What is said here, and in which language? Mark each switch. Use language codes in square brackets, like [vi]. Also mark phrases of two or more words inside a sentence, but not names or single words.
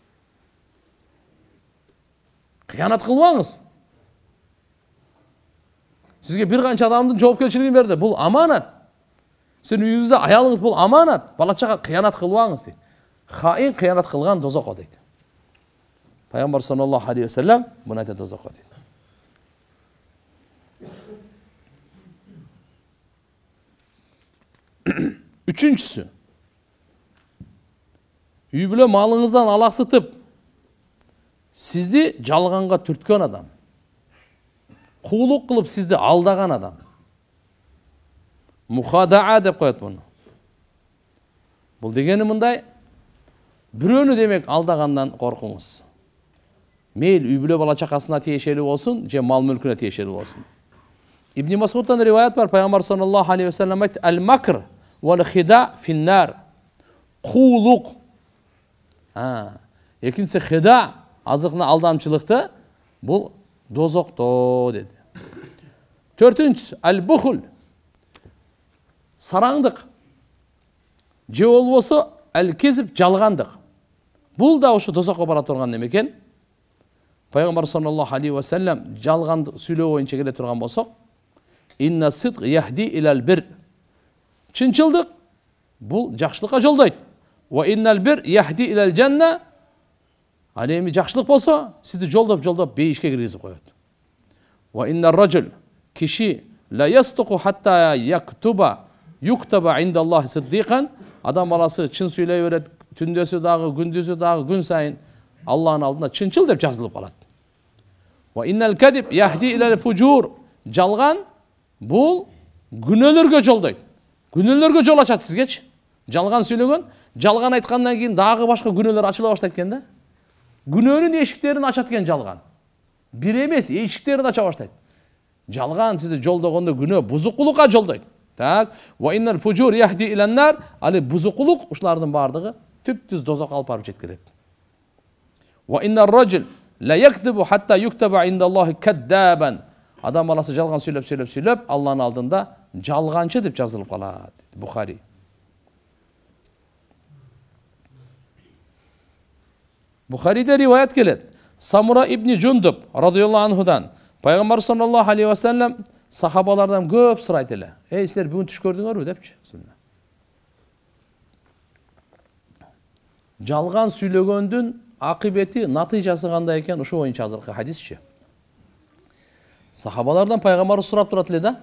[ky] Кыянат кылбаңыз. Сизге бир канча адамдын жоопкерчилигин берди, бул аманат. Сен үйүңүздө аялыңыз бул аманат, бала-чага кыянат кылбаңыз дейт. Хаин кыянат кылган дозокко дейт. Пайгамбар [ar] صلى الله عليه وسلم [ky] муну айтат дозокко дейт. Үчүнчүсү, үй бүлө малыңыздан алаксытып, сизди жалганга түрткөн адам, куулук кылып сизди алдаган адам. Мухадаа деп коет буну. Бул дегени мындай, бирөөнү демек алдагандан коркуңуз. Мейл үй бүлө бала чакасына тиешелүү болсун, же мал мүлкүнө тиешелүү болсун. Ибн Масудтан риваят бар, Пайгамбар саллаллаху алейхи ва саллям айтты: [ar] "المكر والخديعة في النار." [ky] Куулук. Экинчиси хида, азыркына алдамчылыкты, бул дозокто деди. Төртүнчүсү ал-бухул. Сараңдык. Же болбосо ал-кизиб, жалгандык. Бул да ошо дозокко бара турган неме экен. Пайгамбар [ar] صلى الله عليه وسلم [ky] жалган сүйлөө боюнча келе турган болсок, [ar] إن الصدق يهدي إلى البر. [ky] Чынчылдык бул жакшылыкка жолдойт. [ar] وإن البر يهدي إلى الجنة. [ky] Ал эми жакшылык болсо, сизди жолдоп бейишке киргизип коет. [ar] وإن الرجل, киши لا يصدق حتى يكتب عند الله صديقا. [ky] Адам баласы чын сүйлөй берет, түндөсү дагы, күндүзү дагы, күн сайын Аллахын алдында чынчыл деп жазылып калат. [ar] وإن الكذب يهدي إلى الفجور. [ky] Жалган бул күнөөлөргө жолдойт. Күнөөлөргө жол ачат сизгечи. Жалган сүйлөгөн Жалган айткандан кийин дагы башка күнөөлөр ачыла баштайт экен да. Күнөөнүн эшиктерин ачат экен жалган. Бир эмес, эшиктерин ача баштайт. Жалган сизди жолдогондо күнөө бузукулукка жолдойт. Так, [ar] وإن الفجور يهدي إلى النار, [ky] али бузукулук ушулардын бардыгы түп-түз дозокко алып барып жеткирет. [ar] وإن الرجل لا يكذب حتى يكتب عند الله كذابا. [ky] Адам баласы жалган сүйлөп, Алланын алдында жалганчы деп жазылып калат. Бухари. Бухариде риваят келет. Самура ибн Жундуб [ar] رضي الله عنه [ky] Пайгамбар [ar] صلى الله عليه وسلم [ky] сахабалардан көп сурайт эле. Эй, силер бүгүн түш көрдүңөрбү депчи. Жалган сүйлөгөндүн акыбети, натыйжасы кандай экен, ошо боюнча азыркы хадисчи. Сахабалардан пайгамбар сурап турат эле да.